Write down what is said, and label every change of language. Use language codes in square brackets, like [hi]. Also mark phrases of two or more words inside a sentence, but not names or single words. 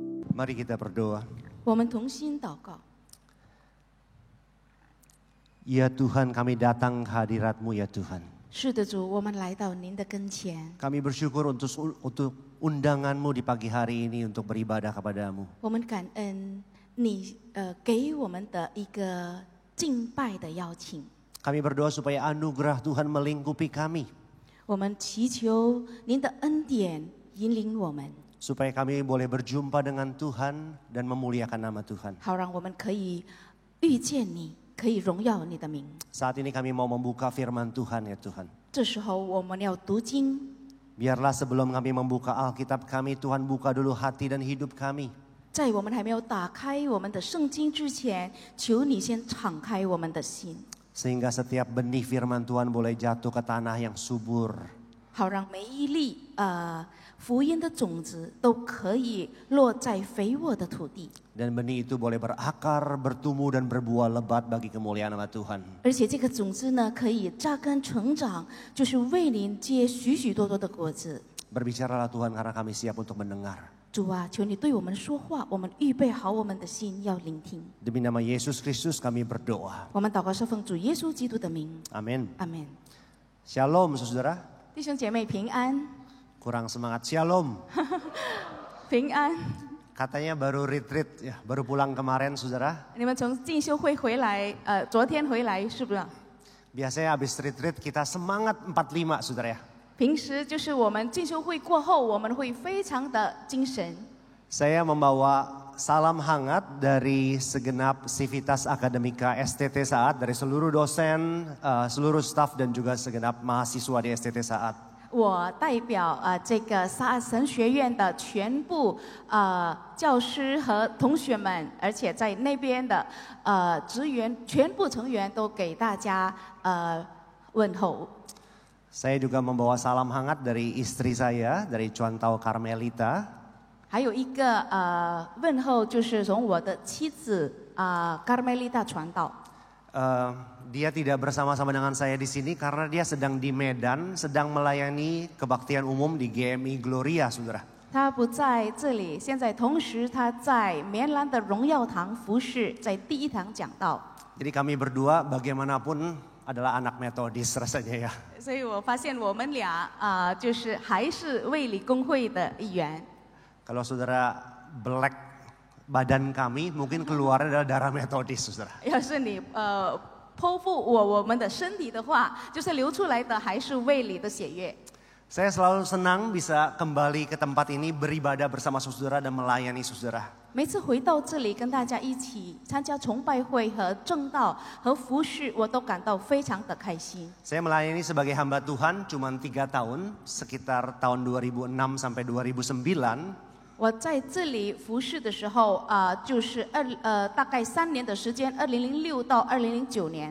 [id] Mari kita berdoa. [zh] 我们同心祷告。 [id] Ya Tuhan, kami datang ke hadirat-Mu ya Tuhan. [zh] 是的，主，我们来到您的跟前， [id] Kami bersyukur untuk undangan-Mu di pagi hari ini untuk beribadah kepadamu. [zh] 我们感恩你给我们的一个敬拜的邀请。 [id] Kami berdoa supaya anugerah Tuhan melingkupi kami. [zh] 我们祈求您的恩典引领我们， [id] Supaya kami boleh berjumpa dengan Tuhan dan memuliakan nama Tuhan. [zh] 好让我们可以遇见你，可以荣耀你的名。 [id] Saat ini kami mau membuka firman Tuhan ya Tuhan. [zh] 这时候我们要读经， [id] Biarlah sebelum kami membuka Alkitab kami, Tuhan buka dulu hati dan hidup kami. [zh] 在我们还没有打开我们的圣经之前，求你先敞开我们的心， [id] Sehingga setiap benih firman Tuhan boleh jatuh ke tanah yang subur. [zh] 好让每一粒福音的种子都可以落在肥沃的土地， [id] Dan benih itu boleh berakar, bertumbuh dan berbuah lebat bagi kemuliaan nama Tuhan. [zh] 而且这个种子呢，可以扎根成长，就是为您结许许多多的果子。 [id] Berbicaralah Tuhan karena kami siap untuk mendengar. [zh] 主啊，求你对我们说话，我们预备好我们的心要聆听。 [id] Demi nama Yesus Kristus kami berdoa. [zh] 我们祷告是奉主耶稣基督的名， [id] Amin. [zh] 阿门。 [id] Shalom saudara. [zh] 弟兄姐妹平安， [id] Kurang semangat shalom. [zh] 平安。 [id] Katanya baru retreat ya, baru pulang kemarin saudara. [zh] 你们从进修会回来，昨天回来是不是？ [id] Biasanya habis retreat kita semangat 45 saudara ya. [zh] 平时就是我们进修会过后，我们会非常的精神。 [id] Saya membawa salam hangat dari segenap Civitas Akademika STT Saat, dari seluruh dosen, seluruh staf dan juga segenap mahasiswa di STT Saat. [zh] 我代表这个萨神学院的全部教师和同学们，而且在那边的职员全部成员都给大家问候。 [id] Saya juga membawa salam hangat dari istri saya, dari Cuantau Carmelita. [zh] 还有一个问候，就是从我的妻子Carmelita传道。 [id] Dia tidak bersama-sama dengan saya di sini karena dia sedang di Medan, sedang melayani kebaktian umum di GMI Gloria, saudara. [zh] 他不在这里，现在同时他在棉兰的荣耀堂服侍，在第一堂讲道。 [id] Jadi kami berdua bagaimanapun adalah anak metodis rasanya ya. [zh] 所以我发现我们俩就是还是卫理公会的一员。 [id] Kalau saudara black badan kami, mungkin keluarnya adalah darah metodis, saudara. [zh] 要是你剖腹我们的身体的话，就是流出来的还是卫理的血液。 [id] Saya selalu senang bisa kembali ke tempat ini beribadah bersama saudara dan melayani saudara. [zh] 每次回到这里跟大家一起参加崇拜会和正道和服侍，我都感到非常的开心。 [id] Saya melayani sebagai hamba Tuhan cuma 3 tahun, sekitar tahun 2006 sampai 2009. [zh] 我在这里服侍的时候就是大概3年的时间，2006到2009年。